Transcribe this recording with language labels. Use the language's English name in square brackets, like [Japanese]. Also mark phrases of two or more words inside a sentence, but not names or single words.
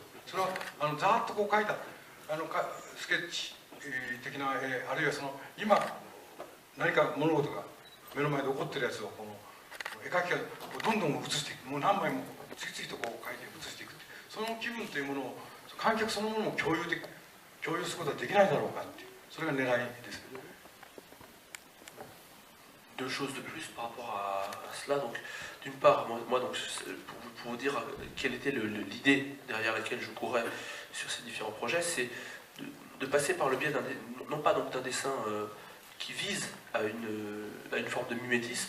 [Japanese] それはざーっと描いたスケッチ的な絵、あるいは今何か物事が目の前で起こってるやつを絵描きがどんどん映していく、もう何枚も次々と描いて映していく、その気分というものを観客そのものを共有することはできないだろうかっていう、それが狙いです。 [French] Deux choses de plus par rapport à cela. Donc, d'une part, moi donc, pour vous dire quelle était l'idée derrière laquelle je courais sur ces différents projets, c'est de passer par le biais non pas d'un dessin qui vise à une forme de mimétisme.